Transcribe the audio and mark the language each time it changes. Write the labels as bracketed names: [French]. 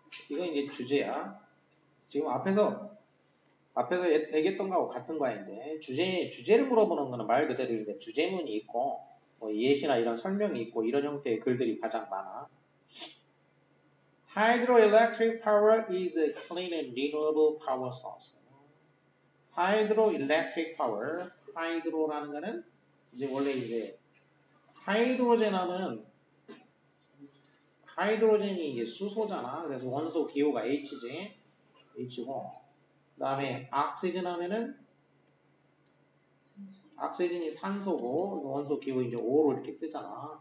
[Korean] 이건 이제 주제야. 지금 앞에서 얘기했던 거하고 같은 거인데 주제를 물어보는 거는 말 그대로 이제 주제문이 있고 뭐 예시나 이런 설명이 있고 이런 형태의 글들이 가장 많아. [English] Hydroelectric power is a clean and renewable power source. [Korean] Hydroelectric power, 하이드로라는 거는 이제 원래 이제 하이드로젠 하면은 하이드로젠이 이제 수소잖아. 그래서 원소 기호가 H지. H고 그 다음에 악시전 하면은 악시전이 산소고 원소 기호 이제 O로 이렇게 쓰잖아.